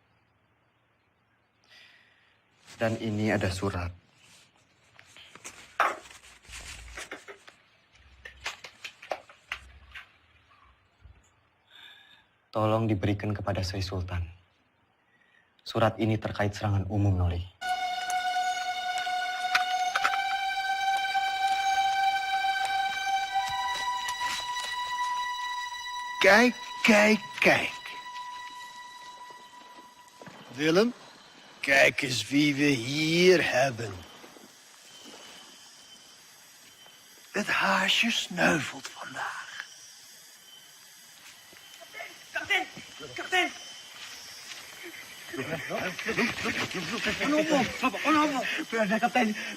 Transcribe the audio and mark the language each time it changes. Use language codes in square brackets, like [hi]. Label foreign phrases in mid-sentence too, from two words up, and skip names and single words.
[id] Dan ini ada surat. Tolong diberikan kepada Sri Sultan. Surat ini terkait serangan umum, Noli. [nl] Kijk, kijk, kijk. Willem, kijk eens wie we hier hebben. Het haasje sneuvelt vandaag. [id] Kapten! Kapten! Berada, Kapten.